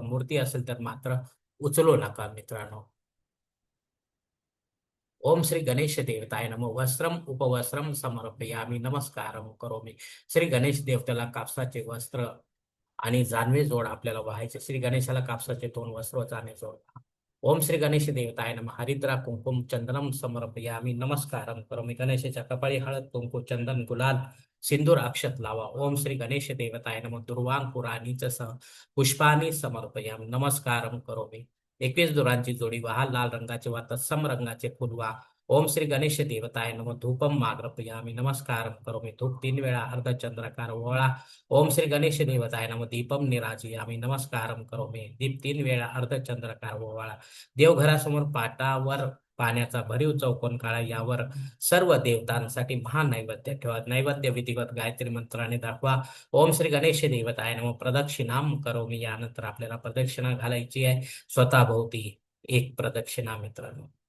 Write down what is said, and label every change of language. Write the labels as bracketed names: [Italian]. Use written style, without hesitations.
[Marathi] मूर्ती असेल तर मात्र उचलू नका मित्रांनो. [Sanskrit] ओम श्री गणेश देवताय नमः वस्त्रम उपवस्त्रम समर्पयामि नमस्कारम करोमि. [Marathi] श्री गणेश देवतेला कापसाचे वस्त्र आणि जानवे जोड आपल्याला व्हायचे. श्री गणेशाला कापसाचे 2 वस्त्र व जानवे जोड. [Sanskrit] ओम श्री गणेश देवताय नमः हरिद्रा कुंकुम चंदनम समर्पयामि नमस्कारम करोमि. [Marathi] गणेशाच्या कपाळी हळद कुंकू चंदन गुलाल सिंदूर अक्षत लावा. [Sanskrit] ओम श्री गणेश देवताय नमः दुर्वांग पुराणीच सह पुष्पाणी समर्पयामि नमस्कारम करोमि. [Marathi] 21 दोरांची जोडी व्हा. लाल रंगाचे वा तत्सम रंगाचे फुल व्हा. [Sanskrit] ओम श्री गणेश देवताय नमः धूपम माग्रपयामि नमस्कारम करोमि. [Marathi] धूप 3 वेळा अर्धचंद्राकार ओवाळा. [Sanskrit] ओम श्री गणेश देवताय नमः दीपम निराजयामि नमस्कारम करोमि. [Marathi] दीप 3 वेळा अर्धचंद्राकार ओवाळा. देवघरासमोर पाटावर पाण्याचा भरीव चौकोन काढा. यावर सर्व देवतांसाठी महानैवेद्य ठेवा. नैवेद्य विधिवत गायत्री मंत्राने दाखवा. [Sanskrit] ओम श्री गणेश देवताय नमः प्रदक्षिणाम करोमि. [Marathi] यानंतर आपल्याला प्रदक्षिणा घालायची आहे स्वतःभोवती एक प्रदक्षिणा मित्रांनो.